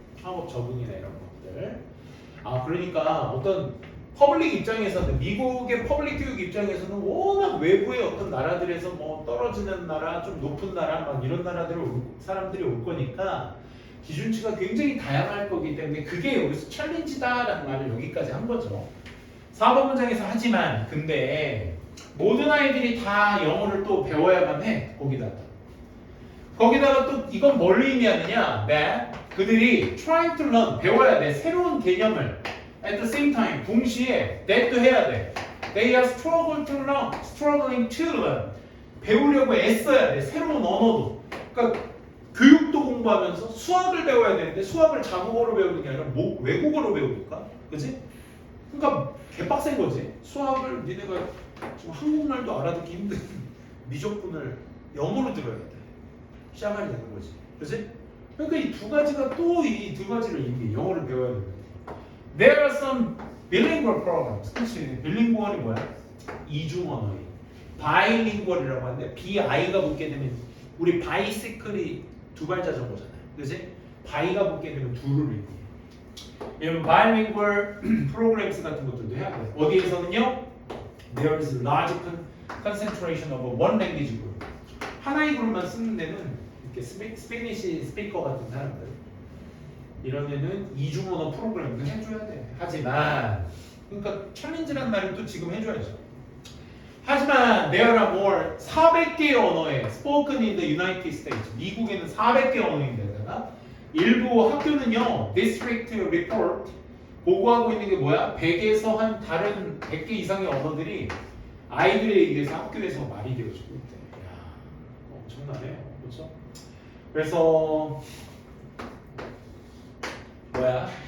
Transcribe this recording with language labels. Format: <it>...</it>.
<ko>학업 적응이나 이런 것들. 그러니까 어떤 퍼블릭 입장에서는 미국의 퍼블릭 교육 입장에서는 워낙 외부의 어떤 나라들에서 뭐 떨어지는 나라, 좀 높은 나라 막 이런 사람들이 올 거니까 기준치가 굉장히 다양할 거기 때문에 그게 여기서 챌린지다라는 말을 여기까지 한 거죠. 4번 문장에서 하지만 근데 모든 아이들이 다 영어를 또 배워야만 해. 거기다가 또 이건 뭘 의미하느냐?</ko> <en>that 그들이 trying to learn 배워야 돼.</en> <ko>새로운 개념을 at the same time 동시에 that도 해야 돼.</ko> <en>They are struggling to learn 배우려고 애써야 돼.</en> <ko>새로운 언어도. 그러니까 교육도 공부하면서 수학을 배워야 되는데 수학을 자국어로 배우는 게 아니라 외국어로 배우니까, 그렇지? 그러니까 개빡센 거지. 수학을 니네가 지금 한국말도 알아듣기 힘든 미적분을 영어로 들어야 돼. 시작하게 되는 거지. 그렇지? 그러니까 이 두 가지가 또 이 두 가지를 이미 영어를 배워야 되는 거야.</ko> <en>There are some bilingual programs.</en> <ko>그렇지? 빌링구얼이 뭐야? 이중 언어인. 바이링구얼이라고 하는데 BI가 붙게 되면 우리 바이시클이 두 발 자전거잖아요. 그렇지? 바이가 붙게 되면 두를 의미해. 이런 bilingual programs 같은 것들도 해야 돼. 어디에서는요?</ko> <en>There is large concentration of one language group.</en> <ko>하나의 그룹만 쓰는 데는 이렇게 스페니시 스피커 같은 사람들 이런 데는 이중 언어 프로그램도 해줘야 돼. 하지만 그러니까 챌린지란 말은 또 지금 해줘야죠.</ko> <en>하지만 there are more 400개의 언어에 spoken in the United States.</en> <ko>미국에는 400개 언어인데다가 일부 학교는요 district report 보고하고 있는 게 뭐야? 100에서 한 다른 100개 이상의 언어들이 아이들에 의해서 학교에서 말이 되어지고 있대. 야, 엄청나네요. 그렇죠? 그래서 뭐야?</ko>